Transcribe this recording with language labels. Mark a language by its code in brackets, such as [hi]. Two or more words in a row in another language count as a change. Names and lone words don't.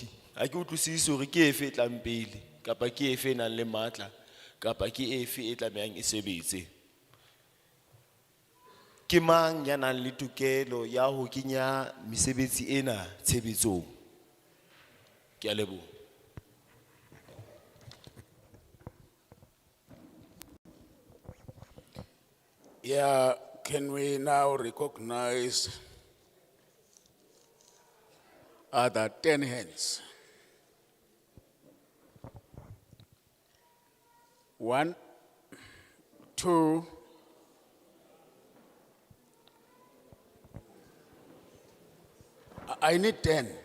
[st] Ha ke utlwisisi hore ke efe e tlang pele kapa ke efe e nang le matla kapa ke efe e tlamehang e sebetse. Ke mang ya nang le tokelo ya ho kenya mesebetsi ena tshebetsong? Ke a leboha. [en] Yeah, can we now recognize other 10 hands? 1, 2, 'I need 10.